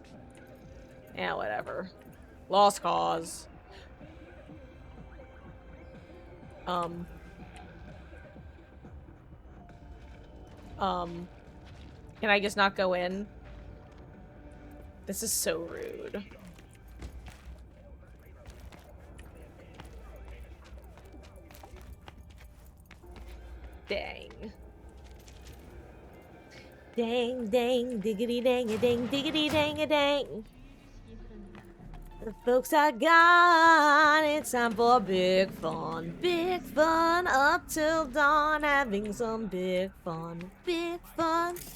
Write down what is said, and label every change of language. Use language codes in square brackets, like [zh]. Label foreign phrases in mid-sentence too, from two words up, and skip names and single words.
[en] Yeah, whatever. Lost cause. Can I just not go in? This is so rude. Dang. Dang, dang, diggity dang a dang, diggity dang a dang. The folks are gone, it's time for big fun. Big fun up till dawn, having some big fun. Big fun.